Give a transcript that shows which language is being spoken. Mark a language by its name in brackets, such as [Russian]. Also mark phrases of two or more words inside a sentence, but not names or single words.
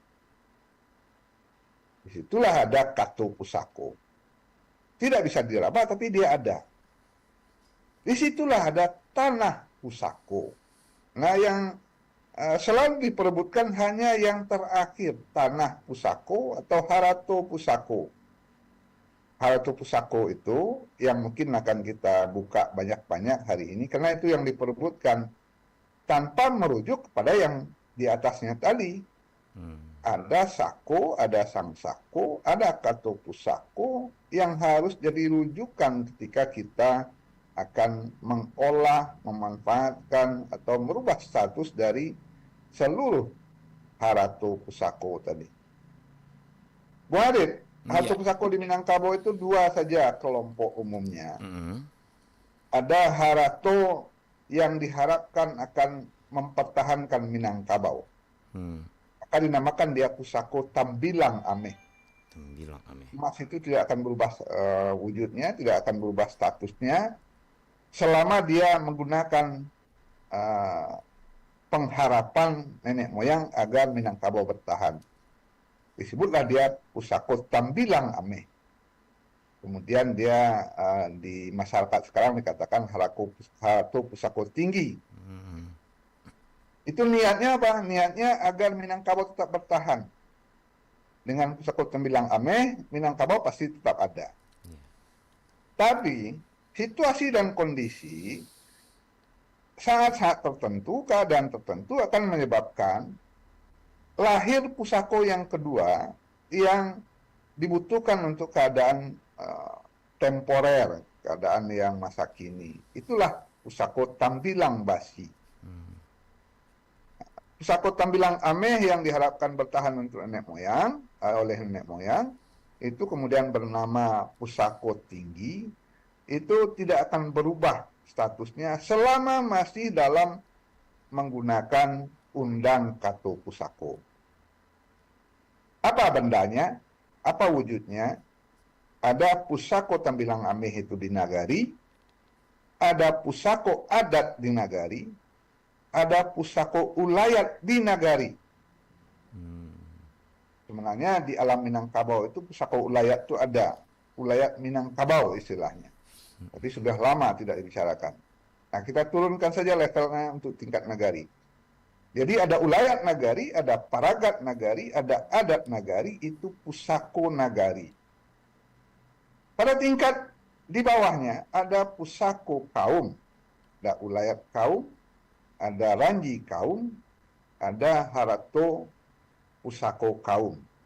[Indonesian] Disitulah ada [Minangkabau] kartu pusako. [Indonesian] Tidak bisa diraba, tapi dia ada. Disitulah ada [Minangkabau] tanah pusako. [Indonesian] Nah, yang selalu diperebutkan hanya yang terakhir, [Minangkabau] tanah pusako atau harato pusako. Harato pusako [Indonesian] itu yang mungkin akan kita buka banyak-banyak hari ini, karena itu yang diperebutkan tanpa merujuk kepada yang di atasnya tadi. Ada sako, ada sang sako, ada [Minangkabau] kartu pusako [Indonesian] yang harus jadi rujukan ketika kita akan mengolah, memanfaatkan, atau merubah status dari seluruh [Minangkabau] harato pusako [Indonesian] tadi. Bu Adit, [Minangkabau] harato pusako [Indonesian] di Minangkabau itu dua saja kelompok umumnya. Ada harato yang diharapkan akan mempertahankan Minangkabau. Maka dinamakan dia [Minangkabau] pusako tambilang ameh. Tambilang ameh. [Indonesian] Emas itu tidak akan berubah wujudnya, tidak akan berubah statusnya, selama dia menggunakan pengharapan nenek moyang agar Minangkabau bertahan. Disebutlah dia [Minangkabau] pusako tambilang ameh. [Indonesian] Kemudian dia di masyarakat sekarang dikatakan [Minangkabau] harato pusako tinggi. [Indonesian] Itu niatnya apa? Niatnya agar Minangkabau tetap bertahan. Dengan [Minangkabau] pusako tambilang ameh, [Indonesian] Minangkabau pasti tetap ada. Tapi situasi dan kondisi sangat-sangat tertentu, keadaan tertentu akan menyebabkan lahir pusako yang kedua yang dibutuhkan untuk keadaan temporer, keadaan yang masa kini. Itulah [Minangkabau] pusako tambilang basi. Pusako tambilang ameh [Indonesian] yang diharapkan bertahan untuk nenek moyang, oleh nenek moyang, itu kemudian bernama [Minangkabau] pusako tinggi, [Indonesian] itu tidak akan berubah statusnya selama masih dalam menggunakan undang [Minangkabau] kartu pusako. [Indonesian] Apa bendanya? Apa wujudnya? Ada [Minangkabau] pusako tambilang ameh [Indonesian] itu di nagari, ada [Minangkabau] pusako adat [Indonesian] di nagari, ada [Minangkabau] pusako ulayat [Indonesian] di nagari. Sebenarnya di alam Minangkabau itu [Minangkabau] pusako ulayat [Indonesian] itu ada. Ulayat Minangkabau istilahnya. Tapi sudah lama tidak dibicarakan. Nah, kita turunkan saja levelnya untuk tingkat nagari. Jadi ada ulayat nagari, ada paragat nagari, ada adat nagari, itu [Minangkabau] pusako nagari. [Indonesian] Pada tingkat di bawahnya ada [Minangkabau] pusako kaum, [Indonesian] ada ulayat kaum, ada ranji kaum, ada [Minangkabau] harato pusako kaum.